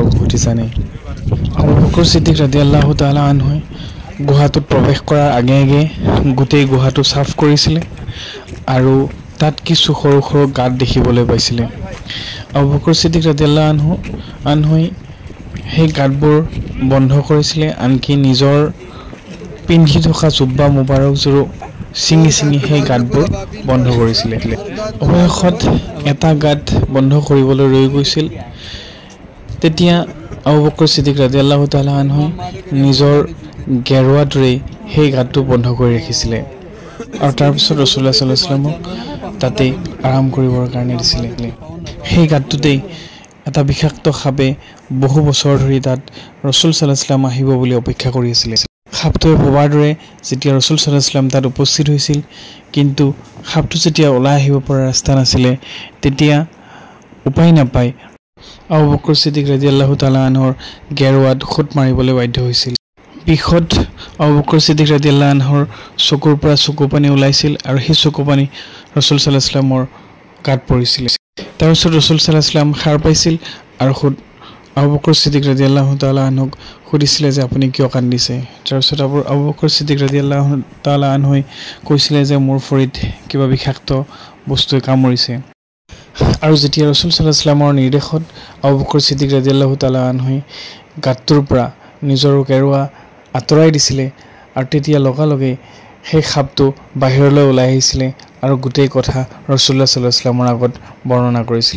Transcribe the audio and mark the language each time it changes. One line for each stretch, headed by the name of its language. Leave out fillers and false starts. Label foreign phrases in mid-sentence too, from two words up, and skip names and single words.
Assamese: বহুতে জানে আবু বকৰ সিদ্দিক
Arabic: رضي الله تعالى عنه
Assamese: গুহাটোত প্ৰৱেশ কৰাৰ আগে আগে গোটেই গুহাটো সাফ কৰিছিলে আৰু তাত কিছু সৰু সৰু গাঁত দেখিবলৈ পাইছিলে আবু বকৰ সিদ্দিক
Arabic: رضي الله عنه
Assamese: সেই গাঁতবোৰ বন্ধ কৰিছিলে আনকি নিজৰ পিন্ধি থকা জুব্বা মুবাৰকযোৰো ছিঙি সেই গাঁতবোৰ বন্ধ কৰিছিলে অৱশেষত এটা গাঁত বন্ধ কৰিবলৈ ৰৈ গৈছিল তেতিয়া আবু বকৰ সিদ্দিক
Arabic: رضي الله تعالى عنه
Assamese: নিজৰ গেৰুৱাটোৰে সেই গাঁতটো বন্ধ কৰি ৰাখিছিলে আৰু তাৰ পিছত ৰাসূলুল্লাহ
Arabic: صلى الله عليه وسلم
Assamese: তাতে আৰাম কৰিবৰ কাৰণে দিছিলে সেই গাঁতটোতেই এটা বিষাক্ত সাপে বহু বছৰ ধৰি তাত ৰসুল
Arabic: صلى الله عليه وسلم
Assamese: আহিব বুলি অপেক্ষা কৰি আছিল। সাপটোৱে ভবাৰ দৰে যেতিয়া ৰসুল
Arabic: صلى الله عليه وسلم
Assamese: তাত উপস্থিত হৈছিল, কিন্তু সাপটো যেতিয়া ওলাই আহিব পৰা ৰাস্তা নাছিলে, তেতিয়া উপায় নাপায় আবু বকৰ সিদ্দিক
Arabic: رضي الله تعالى عنه
Assamese: গেৰুৱাত খুট মাৰিবলৈ বাধ্য হৈছিল। বিষত আবু বকৰ সিদ্দিক
Arabic: رضي الله عنه
Assamese: চকুৰ পৰা চকু পানী ওলাইছিল আৰু সেই চকু পানী ৰসুল
Arabic: صلى الله عليه وسلم
Assamese: গাত পৰিছিল। তাৰপিছত ৰসুল
Arabic: صلى الله عليه وسلم
Assamese: সাৰ পাইছিল আৰু আবু বকৰ সিদ্দিক
Arabic: رضي الله تعالى عنه
Assamese: সুধিছিলে যে আপুনি কিয় কান্দিছে। তাৰপিছত আবু বকৰ সিদ্দিক
Arabic: رضي الله تعالى عنه
Assamese: কৈছিলে যে মোৰ ভৰিত কিবা বিষাক্ত বস্তুৱে কামুৰিছে। আৰু যেতিয়া ৰসুল
Arabic: صلى الله عليه وسلم
Assamese: নিৰ্দেশত আবু বকৰ সিদ্দিক
Arabic: رضي الله تعالى عنه
Assamese: গাঁতটোৰ পৰা নিজৰ গেৰুৱা আঁতৰাই দিছিলে আৰু তেতিয়া লগালগে সেই সাপটো বাহিৰলৈ ওলাই আহিছিলে আৰু গোটেই কথা ৰাসূলুল্লাহ
Arabic: صلى الله عليه وسلم
Assamese: আগত বৰ্ণনা কৰিছিলে।